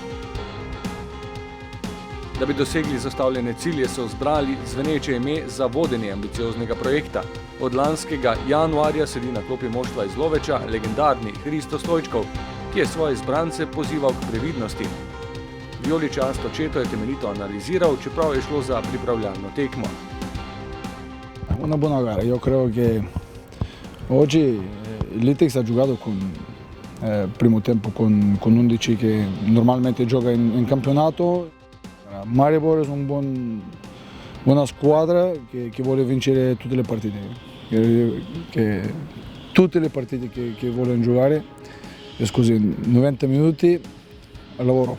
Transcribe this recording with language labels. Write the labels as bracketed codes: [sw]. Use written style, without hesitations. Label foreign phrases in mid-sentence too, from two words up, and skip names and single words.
[sl] Da bi dosegli zastavljene cilje, so zbrali zveneče ime za vodenje ambicioznega projekta. Od lanskega januarja sedi na klopi moštva iz Loveča legendarni Hristo Stojčkov, ki je svoje izbrance pozival k previdnosti. Vijoličasto četo je temeljito analiziral, čeprav je šlo za pripravljalno tekmo. [it] Una buona gara, io credo che oggi l'Itex ha giocato primo tempo con 11 che normalmente gioca in campionato. Maribor è buona squadra che vuole vincere tutte le partite, tutte le partite che vogliono giocare, e scusi, 90 minuti al lavoro.